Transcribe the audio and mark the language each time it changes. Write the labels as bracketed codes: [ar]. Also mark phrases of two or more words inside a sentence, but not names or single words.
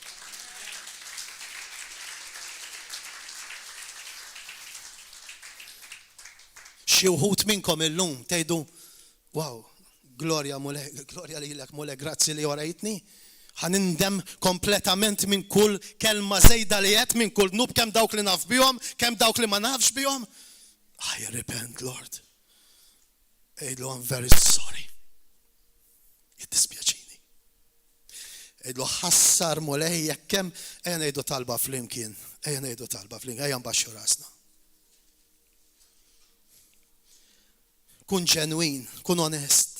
[mt] Xi wħud minnkom illum tgħidu, wow, glorja mulej, glorja lilek mulej, grazzi li orejtni. Ħanindem kompletament minn kull kelma żejda li qed, minn kull nub kemm dawk li naf bihom, kemm dawk li ma nafx bihom. [en] I repent, Lord. Ejdlu, I'm very sorry. [mt] Jiddispjaċini. Ejdlu, ħassar mulej, jekk kemm ejja ngħidu talba flimkien, ejja ngħidu talba flimkien, ejja nbaxxu rasna. Kun ġenwin, kun onest.